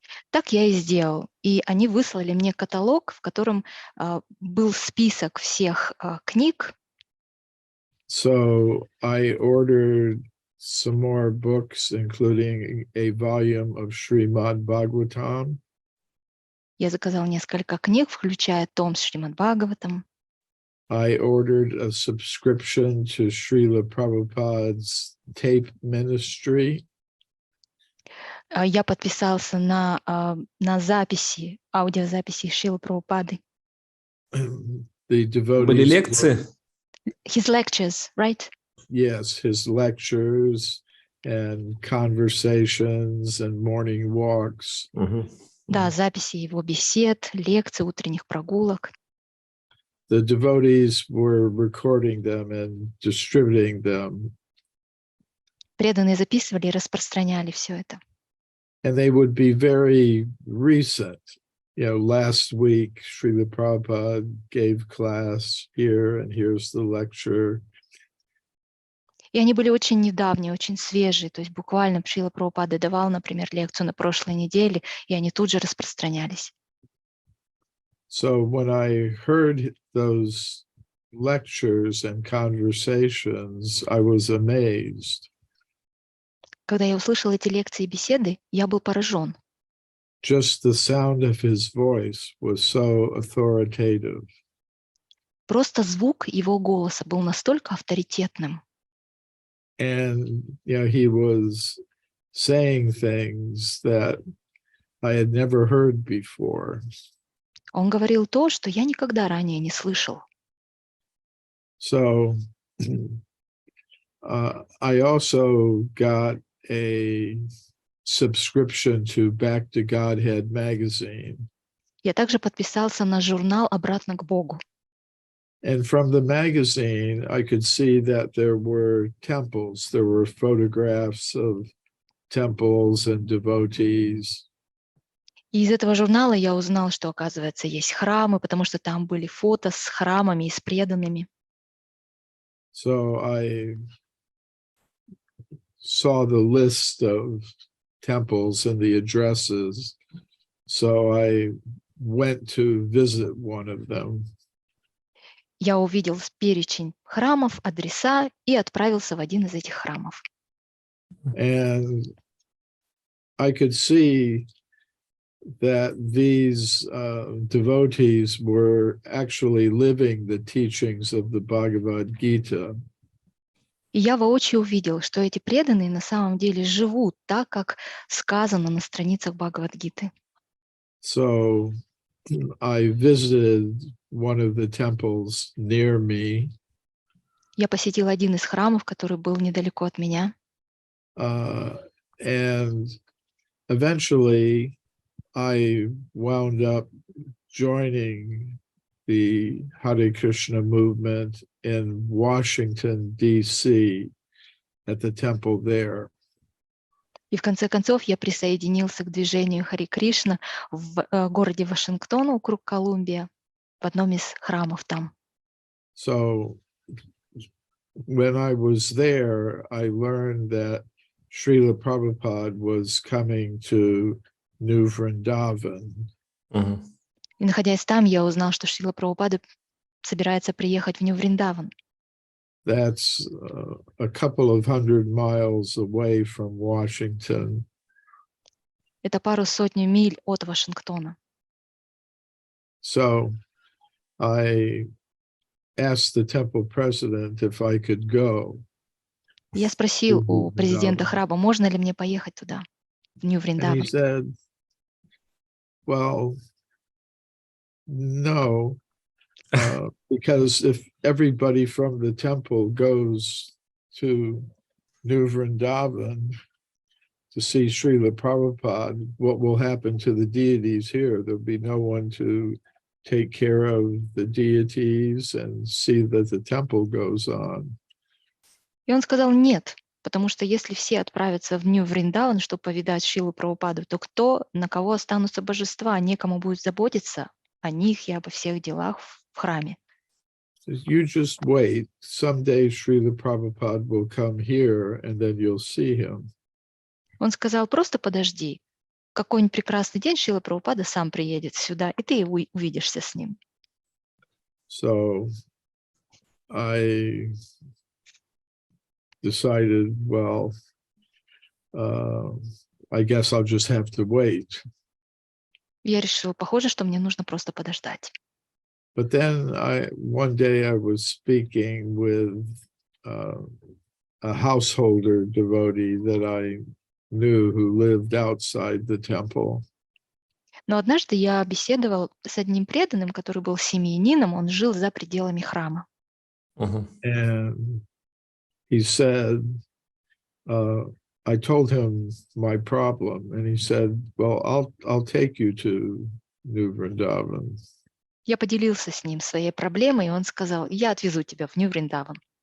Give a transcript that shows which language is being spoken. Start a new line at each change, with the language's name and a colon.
Russian: Так я и сделал. И они выслали мне каталог, в котором был список всех книг.
English: So I ordered some more books, including a volume of Srimad Bhagavatam.
Russian: Я заказал несколько книг, включая том с Шримад Бхагаватам.
English: I ordered a subscription to Srila Prabhupada's tape ministry.
Russian: Я подписался на записи, аудиозаписи Шрилы Прабхупады.
English: The
Russian: Были
English: devotees.
Russian: лекции?
English: His lectures, right? Yes, his lectures and conversations and morning walks.
Russian: Да, записи его бесед, лекций, утренних прогулок.
English: The devotees were recording them and distributing them.
Russian: Преданные записывали и распространяли все это.
English: And they would be very recent. You know, last week, Srila Prabhupada gave class here, and here's the lecture.
Russian: И они были очень недавние, очень свежие. То есть буквально Шрила Прабхупада давал, например, лекцию на прошлой неделе, и они тут же распространялись.
English: So when I heard those lectures and conversations, I was amazed.
Russian: Когда я услышал эти лекции и беседы, я был поражен.
English: Just the sound of his voice was so authoritative.
Russian: Просто звук его голоса был настолько авторитетным.
English: And, you know, he was saying things that I had never heard before.
Russian: Он говорил то, что я никогда ранее не слышал.
English: So I also got a subscription to Back to Godhead magazine.
Russian: Я также подписался на журнал «Обратно к Богу».
English: And from the magazine, I could see that there were temples. There were photographs of temples and devotees.
Russian: И из этого журнала я узнал, что, оказывается, есть храмы, потому что там были фото с храмами и с преданными.
English: So I saw the list of temples and the addresses. So I went to visit one of them.
Russian: Я увидел перечень храмов, адреса и отправился в один из этих храмов.
English: And I could see that these devotees were actually living the teachings of the Bhagavad Gita.
Russian: И я воочию увидел, что эти преданные на самом деле живут так, как сказано на страницах Бхагавад-гиты.
English: So I visited one of the temples near me.
Russian: Я посетил один из храмов, который был недалеко от меня.
English: And eventually I wound up joining the Hare Krishna movement in Washington, D.C. at the temple there.
Russian: И в конце концов я присоединился к движению Харе Кришна в городе Вашингтон, округ Колумбия, в одном из храмов там.
English: So when I was there, I learned that Srila Prabhupada was coming to New Vrindavan.
Russian: И находясь там, я узнал, что Шрила Прабхупада собирается приехать в Нью-Вриндаван.
English: That's a couple of 100 miles away from Washington.
Russian: Это пару сотню миль от Вашингтона.
English: So I asked the temple president if I could go.
Russian: Я спросил у президента храма, можно ли мне поехать туда, в
English: And
Russian: Нью-Вриндаван.
English: he said, well, no, because if everybody from the temple goes to New Vrindavan to see Srila Prabhupada, what will happen to the deities here? There'll be no one to take care of the deities and see that the temple goes on.
Russian: И он сказал нет, потому что если все отправятся в Нью-Вриндаван, чтобы повидать Шрилу Прабхупаду, то кто, на кого останутся божества, некому будет заботиться о них и обо всех делах в храме.
English: You just wait. Someday Шрила Прабхупада will come here, and then you'll see him.
Russian: Он сказал, просто подожди. Какой-нибудь прекрасный день Шрила Прабхупада сам приедет сюда, и ты увидишься с ним.
English: So I decided, well, I guess I'll just have to wait.
Russian: Я решила, похоже, что мне нужно просто подождать.
English: But then one day I was speaking with a householder devotee that I knew who lived outside the temple.
Russian: Но однажды я беседовал с одним преданным, который был семьянином, он жил за пределами храма.
English: And he said, I told him my problem, and he said, well, I'll take you to New Vrindavan.
Russian: Я поделился с ним своей проблемой, и он сказал, я отвезу тебя в Нью-Вриндаван.